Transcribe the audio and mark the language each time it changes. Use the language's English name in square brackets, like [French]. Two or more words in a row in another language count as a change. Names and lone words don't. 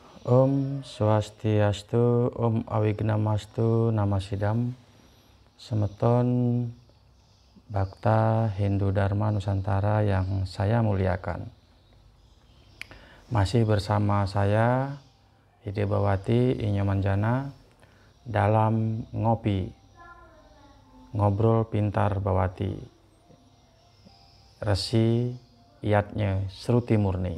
[Sanskrit] Om Swastiastu, Om Awignamastu, Namasidam, [Indonesian] Semeton Bhakta Hindu Dharma Nusantara yang saya muliakan. Masih bersama saya, Hidebawati Inyomanjana, dalam Ngobrol Pintar Bawati, Resi Yatnya Sruti Murni.